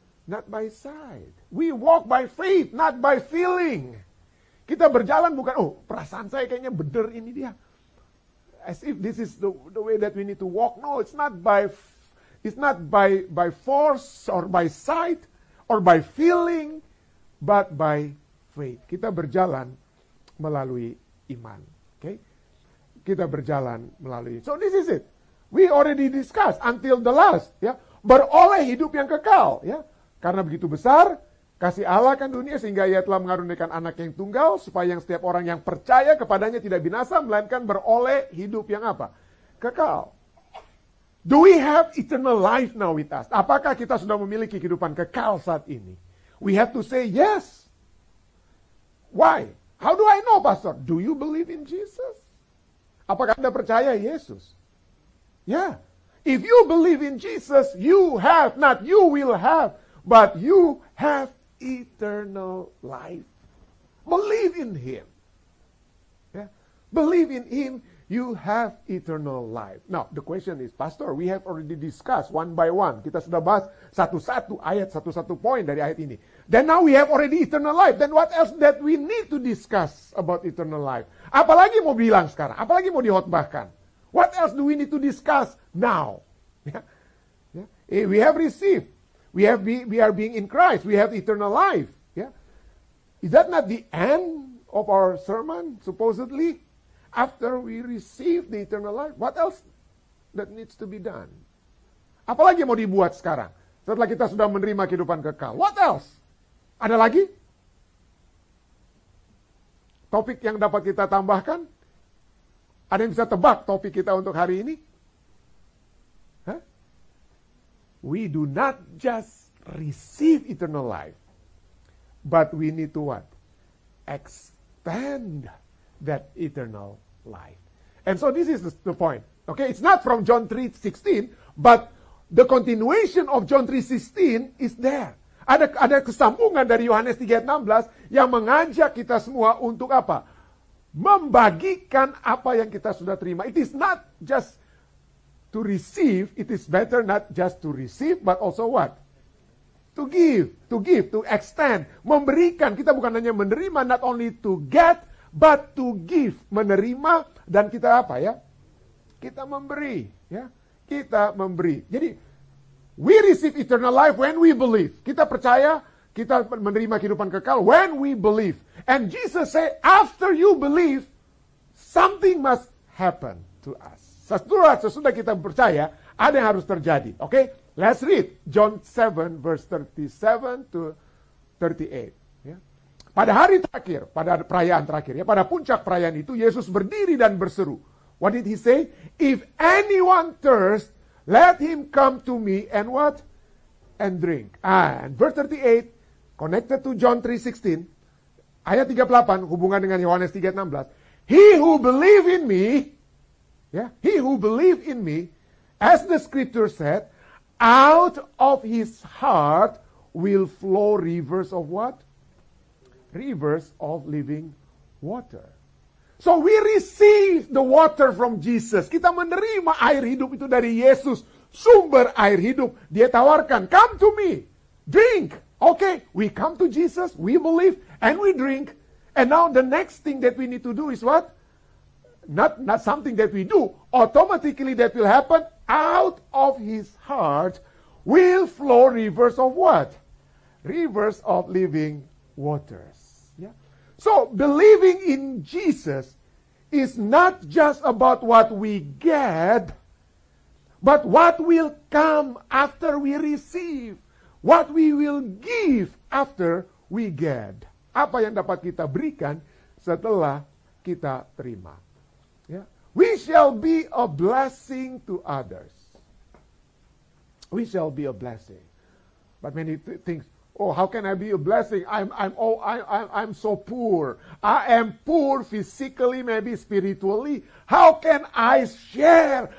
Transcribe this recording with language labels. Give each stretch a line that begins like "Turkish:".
English: Not by sight. We walk by faith, not by feeling.
Indonesian: Kita berjalan bukan, perasaan saya kayaknya bener ini dia.
English: As if this is the way that we need to walk. No, it's not by force or by sight or by feeling, but by faith.
Indonesian: Kita berjalan melalui iman. Okay? Kita berjalan melalui.
English: So this is it. We already discussed until the last.
Indonesian: Ya, beroleh hidup yang kekal. Ya, karena begitu besar kasih Allah kan dunia sehingga Ia telah mengaruniakan anak yang tunggal supaya yang setiap orang yang percaya kepadanya tidak binasa melainkan beroleh hidup yang apa? Kekal.
English: Do we have eternal life now with us?
Indonesian: Apakah kita sudah memiliki kehidupan kekal saat ini?
English: We have to say yes. Why? How do I know, Pastor? Do you believe in Jesus?
Indonesian: Apakah Anda percaya Yesus?
English: Yeah. If you believe in Jesus, you have, not you will have, but you have eternal life. Believe in Him. Yeah. Believe in Him, you have eternal life. Now, the question is, Pastor, we have already discussed one by one.
Indonesian: Kita sudah bahas satu-satu ayat, satu-satu poin dari ayat ini.
English: Then now we have already eternal life. Then what else that we need to discuss about eternal life?
Indonesian: Apalagi mau bilang sekarang? Apalagi mau dihotbahkan?
English: What else do we need to discuss now? Yeah. Yeah. We have received. We are being in Christ. We have eternal life. Yeah. Is that not the end of our sermon, supposedly? After we receive the eternal life, what else that needs to be done?
Indonesian: Apalagi mau dibuat sekarang? Setelah kita sudah menerima kehidupan kekal.
English: What else?
Indonesian: Ada lagi? Topik yang dapat kita tambahkan? Ada yang bisa tebak topik kita untuk hari ini? Huh?
English: We do not just receive eternal life, but we need to what? Expand that eternal life. And so this is the point. Okay, it's not from John 3:16, but the continuation of John 3:16 is there.
Indonesian: Ada kesambungan dari Yohanes 3:16 yang mengajak kita semua untuk apa? Membagikan apa yang kita sudah terima.
English: It is not just to receive, it is better not just to receive, but also what? To give, to extend,
Indonesian: memberikan. Kita bukan hanya menerima,
English: not only to get, but to give,
Indonesian: menerima, dan kita apa ya? Kita memberi, ya. Kita memberi. Jadi,
English: we receive eternal life when we believe.
Indonesian: Kita percaya, kita menerima kehidupan kekal
English: when we believe. And Jesus say, after you believe, something must happen to us.
Indonesian: Sesudah kita percaya, ada yang harus terjadi. Okay?
English: Let's read John 7 verse 37 to 38. Ya.
Indonesian: Pada hari terakhir, pada perayaan terakhir, ya, pada puncak perayaan itu, Yesus berdiri dan berseru.
English: What did He say? If anyone thirst, let him come to me and what? And drink. And verse 38, connected to John 3:16,
Indonesian: ayat 38, hubungan dengan Yohanes 3:16.
English: He who believe in me, yeah, he who believe in me, as the scripture said, out of his heart will flow rivers of what? Rivers of living water. So we receive the water from Jesus.
Indonesian: Kita menerima air hidup itu dari Yesus. Sumber air hidup. Dia tawarkan,
English: come to me, drink. Okay, we come to Jesus, we believe, and we drink. And now the next thing that we need to do is what? Not something that we do. Automatically that will happen. Out of his heart will flow rivers of what? Rivers of living waters. Yeah. So believing in Jesus is not just about what we get, but what will come after we receive. What we will give after we get.
Indonesian: Apa yang dapat kita berikan setelah kita terima.
English: Yeah. We shall be a blessing to others. We shall be a blessing. But many think, Oh, how can I be a blessing? I'm so poor. I am poor physically, maybe spiritually. How can I share?